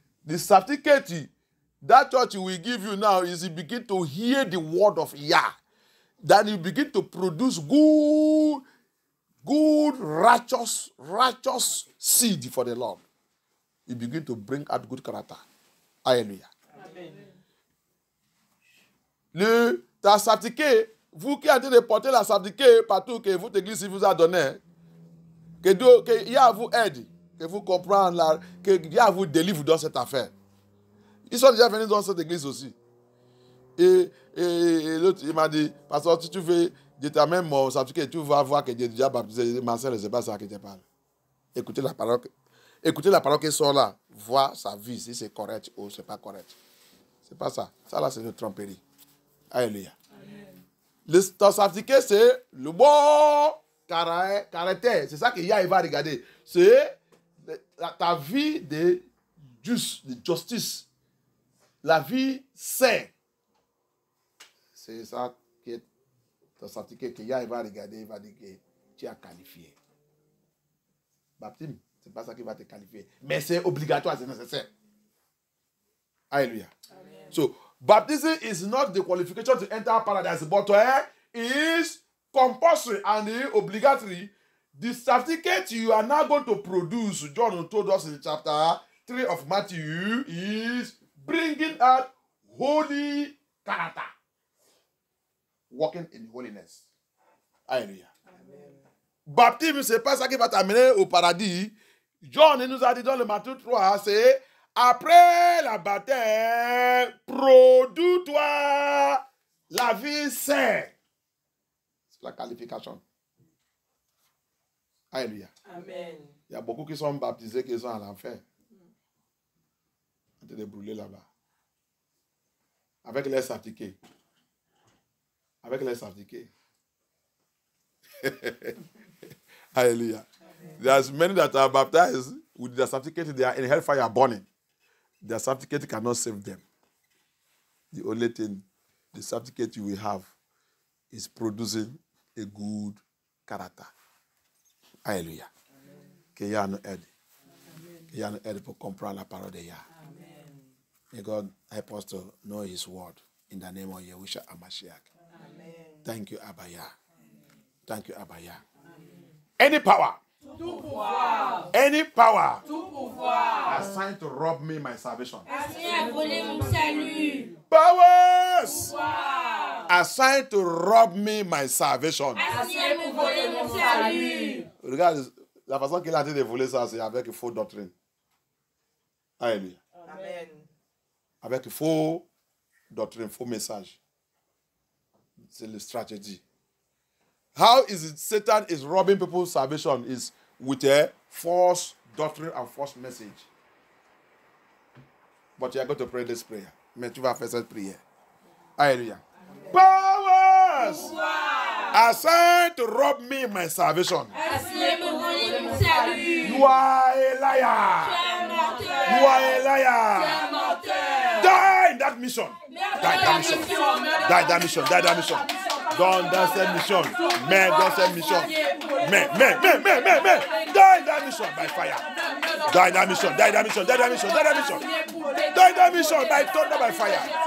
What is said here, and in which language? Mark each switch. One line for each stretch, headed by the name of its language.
English: The certificate that church will give you now is you begin to hear the word of Yah. Then you begin to produce good, righteous seed for the Lord. You begin to bring out good character. Hallelujah. Amen.
French: Ta certificat, vous qui avez porté la certificat partout que votre église vous a donné, que Yah vous aide, que vous comprenez, que Yah vous délivre dans cette affaire. Ils sont déjà venus dans cette église aussi. Et l'autre, il m'a dit, pasteur, si tu veux déterminer mon certificat, tu vas voir que Dieu est déjà baptisé. Ma soeur, ce n'est pas ça qui te parle. Écoutez la parole qui sort là. Voir sa vie, si c'est correct ou c'est pas correct. C'est pas ça. Ça là, c'est une tromperie. Alléluia. Ton certificat, c'est le bon caractère. C'est ça que Yahweh va regarder. C'est ta vie de justice. La vie saine. C'est ça qui est ton certificat que Yahweh va regarder. Il va dire que tu as qualifié. Baptême, ce n'est pas ça qui va te qualifier. Mais c'est obligatoire, c'est nécessaire. Alléluia.
English: So, baptism is not the qualification to enter paradise, but is compulsory and obligatory. The certificate you are now going to produce, John told us in chapter 3 of Matthew is bringing out holy character. Walking in holiness. Alléluia.
French: Baptême, c'est pas ça qui va t'amener au paradis. John nous a dit dans le Matthieu 3, c'est après la baptême, produis-toi la vie sainte. C'est la qualification. Alléluia. Amen. Il y a beaucoup qui sont baptisés qui sont à l'enfer. En train de brûler là-bas. Avec les certificats. Avec les certificats.
English: Hallelujah. There's many that are baptized with their certificate, they are in hellfire burning. Their certificate cannot save them. The only thing, the certificate you will have is producing a good character.
French: Hallelujah. Que Yah nous aide. Que Yah nous aide pour comprendre la parole de Yah.
English: May God help us to know His word in the name of Yahushua HaMashiach. Thank you, Abba Yah. Thank you, Abba Yah. Any power.
French: Tout pouvoir.
English: Any power.
French: Tout pouvoir.
English: Assigned to rob me my salvation.
French: Assigné à voler mon salut.
English: Powers.
French: Pouvoir.
English: Assigned to rob me my salvation.
French: Assigné à me voler mon salut. Regarde, la façon qu'il a dit de voler ça, c'est avec une fausse doctrine. Alléluia. Amen. Avec une fausse doctrine, faux message. C'est la stratégie.
English: How is it Satan is robbing people's salvation is with a false doctrine and false message. But you are going to pray this prayer.
French: Mais tu vas faire cette prière.
English: Hallelujah. Powers assigned to rob me my salvation.
French: Assigné à me voler mon salut.
English: You are a liar. You are a liar. Die in that mission. Die that mission. Die that mission. Die that mission.
French: Dans cette mission. Mais dans cette mission. Mais.
English: Die in that mission by fire. Die in that mission. Die in that mission. Die in that mission. Die in that mission. Die in that mission by thunder, by fire.